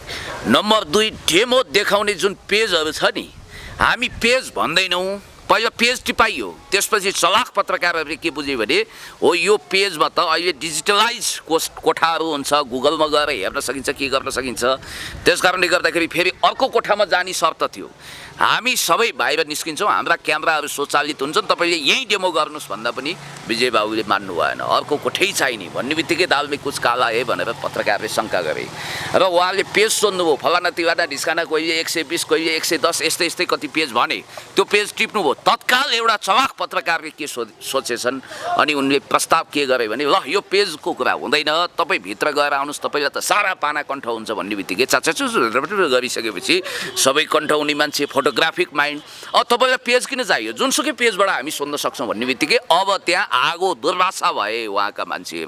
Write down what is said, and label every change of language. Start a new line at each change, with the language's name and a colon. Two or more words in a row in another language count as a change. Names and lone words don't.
Nepali: नम्बर 2, डेमो देखाउने जुन पेजहरू छ नि, हामी पेज भन्दैनौँ, पहिला पेज टिपाइयो, त्यसपछि चलाख पत्रकारहरूले के बुझ्यो भने हो यो पेजमा त अहिले डिजिटलाइज कोठाहरू हुन्छ, गुगलमा गएर हेर्न सकिन्छ, के गर्न सकिन्छ। त्यस कारणले गर्दाखेरि फेरि अर्को कोठामा जाने शर्त थियो। हामी सबै बाहिर निस्किन्छौँ, हाम्रा क्यामेराहरू स्वचालित हुन्छन्, तपाईँले यहीँ डेमो गर्नुहोस् भन्दा पनि विजय बाबुले मान्नु भएन। अर्को कोठै चाहिने भन्ने बित्तिकै
Hindi: दाल में कुछ काला है
Nepali: भनेर पत्रकारले शङ्का गरे र उहाँले पेज सोध्नुभयो, फलाना तिवाना ढिस्काना कहिले 120 कहिले 110 यस्तै यस्तै कति पेज भने त्यो पेज टिप्नुभयो। तत्काल एउटा चलाख पत्रकारले के सोचेछन् अनि उनले प्रस्ताव के गरे भने ल यो पेजको कुरा हुँदैन, तपाईँ भित्र गएर आउनुहोस्, तपाईँलाई त सारा पाना कण्ठ हुन्छ भन्ने बित्तिकै चाचाचु गरिसकेपछि सबै कण्ठ हुने मान्छे,
English: photographic mind,
Nepali: तपाईँलाई पेज किन चाहियो, जुनसुकै पेजबाट हामी सोध्न सक्छौँ भन्ने बित्तिकै अब त्यहाँ आगो दुर्वासा भए उहाँका मान्छेहरू।